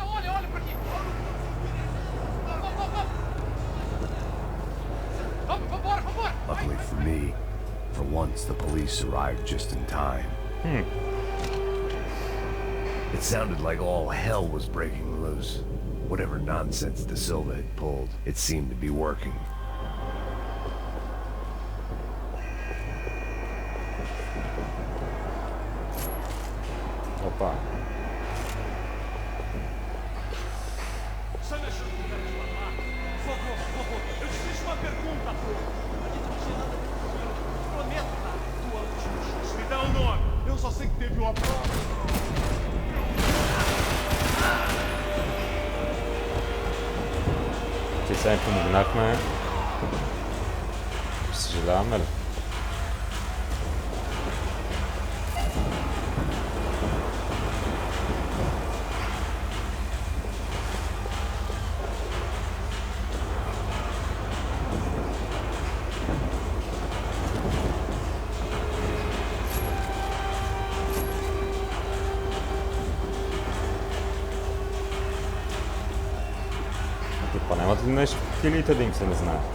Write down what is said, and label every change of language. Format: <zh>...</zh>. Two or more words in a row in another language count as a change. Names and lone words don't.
<en>Luckily for me, for once the police arrived just in time. It sounded like all hell was breaking loose. Whatever nonsense De Silva had pulled, it seemed to be working.</en> <pt>Opa. Eu te fiz uma pergunta, pô. A gente não tinha nada de prometo, cara. Tua última chance. Me dá o nome. Eu só sei que teve uma prova.</pt> <bg>Че сега им помогнахме. Съжаляваме ли? Нямат ли нещо в килите да им се не знае?</bg>